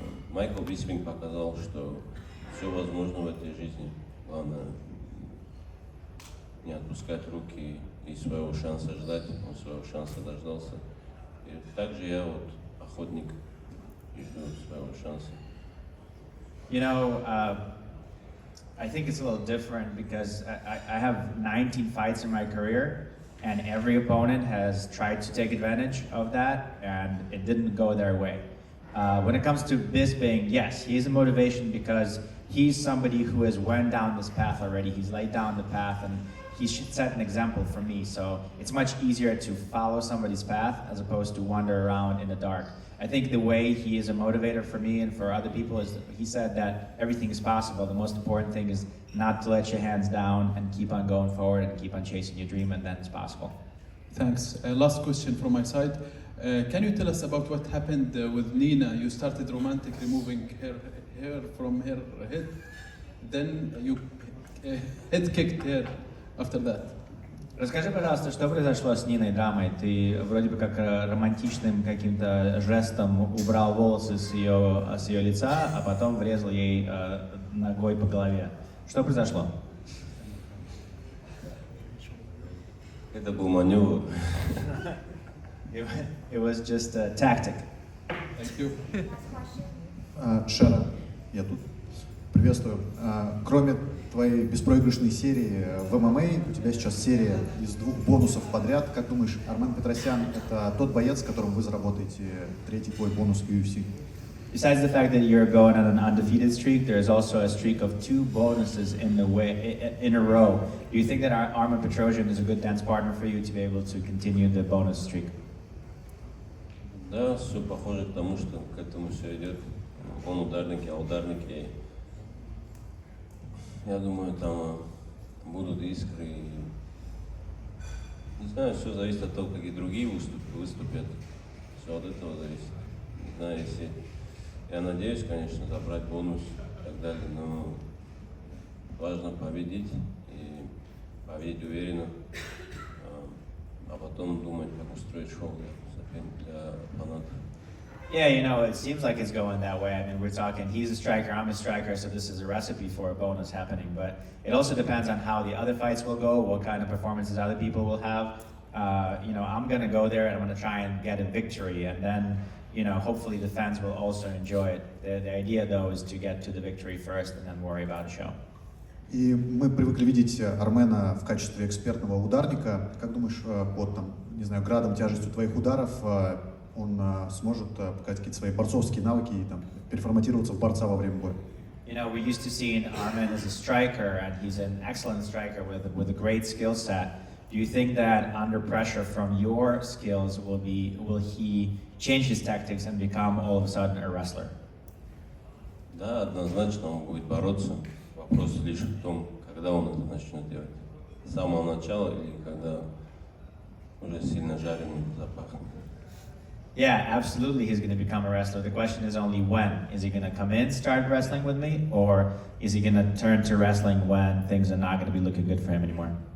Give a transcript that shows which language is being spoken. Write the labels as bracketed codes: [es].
[ru] Майкл Биспинг показал, что все возможно в этой жизни. Главное не отпускать руки и своего шанса ждать. Он своего шанса дождался. И также я вот охотник и жду своего шанса. [en] You know, I think it's a little different because I have 19 fights in my career, and every opponent has tried to take advantage of that, and it didn't go their way. When it comes to Bisping, yes, he's a motivation because he's somebody who has went down this path already. He's laid down the path, and he should set an example for me. So it's much easier to follow somebody's path as opposed to wander around in the dark. I think the way he is a motivator for me and for other people is he said that everything is possible. The most important thing is not to let your hands down and keep on going forward and keep on chasing your dream, and then it's possible. Thanks. Last question from my side. Can you tell us about what happened with Nina? You started romantic, removing her hair from her head. Then you head kicked her after that. [ru] Расскажи, пожалуйста, что произошло с Ниной драмой? Ты вроде бы как романтичным каким-то жестом убрал волосы с ее лица, а потом врезал ей ногой по голове. Что произошло? Это был маневр. [en] It was just a tactic. Thank you. [ru] Шара, я тут. Приветствую. Кроме твоей беспроигрышной серии в ММА, у тебя сейчас серия из 2 бонусов подряд. Как думаешь, Армен Петросян — это тот боец, с которым вы заработаете 3-й твой бонус в UFC? [en] Besides the fact that you're going on an undefeated streak, there's also a streak of 2 bonuses in a row. Do you think that Armen Petrosyan is a good dance partner for you to be able to continue the bonus streak? [ru] Да, все похоже к тому, что к этому все идет. Он ударник, я ударник. Я думаю, там будут искры. Не знаю, все зависит от того, какие другие выступят. Все от этого зависит. Не знаю, если... Я надеюсь, конечно, забрать бонус и так далее, но важно победить и победить уверенно, а потом думать, как устроить шоу для фанатов. [en] Yeah, you know, it seems like it's going that way. I mean, we're talking, he's a striker, I'm a striker, so this is a recipe for a bonus happening. But it also depends on how the other fights will go, what kind of performances other people will have. You know, I'm going to go there and I'm going to try and get a victory. And then, you know, hopefully the fans will also enjoy it. The idea, though, is to get to the victory first and then worry about a show. [ru] И мы привыкли видеть Армена в качестве экспертного ударника. Как думаешь, под не знаю, градом, тяжестью твоих ударов он сможет показать какие-то свои борцовские навыки и переформатироваться в борца во время боя? [en] You know, we're used to seeing Armen as a striker, and he's an excellent striker with a great skill set. Do you think that under pressure from your skills, will he change his tactics and become all of a sudden a wrestler? [ru] Да, однозначно он будет бороться. Вопрос лишь в том, когда он это начнет делать. С самого начала или когда уже сильно жареный запахнет. [en] Yeah, absolutely he's going to become a wrestler. The question is only when. Is he going to come in, start wrestling with me, or is he going to turn to wrestling when things are not going to be looking good for him anymore?